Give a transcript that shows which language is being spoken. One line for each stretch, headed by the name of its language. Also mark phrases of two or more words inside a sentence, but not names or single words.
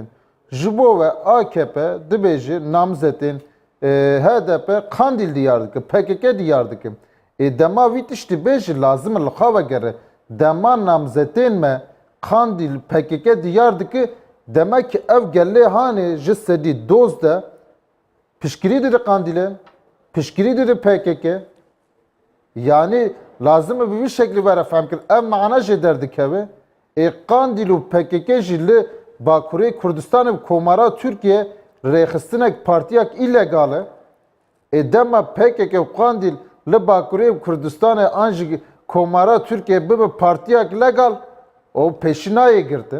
Kurdish: Ji bo ve AKP dibêje namzetên HDP Kandîl diyar dikin, PKK diyar dikin. Dema wî tiştî bêjî lazim li xwe vegere. Dema namzetên me Kandîl PKK diyar dike demek ki ev gelê hanê ji sedî doz de pişkirî dide Kandîlê, pişkirî dide PKK.
Turkish: Yani lazım bir şekilde
Kurdish: vere fehm kir. Ev mana jê derdikeve. Kandîl û PKK jî li Bakurê Kurdistanê komara Türkiye rêxistinek partiyak illegal e. Dema PKK û Kandîl li Bakurê Kurdistanê an jî komara Türkiye bibe partiyak legal o peşinayê girtin.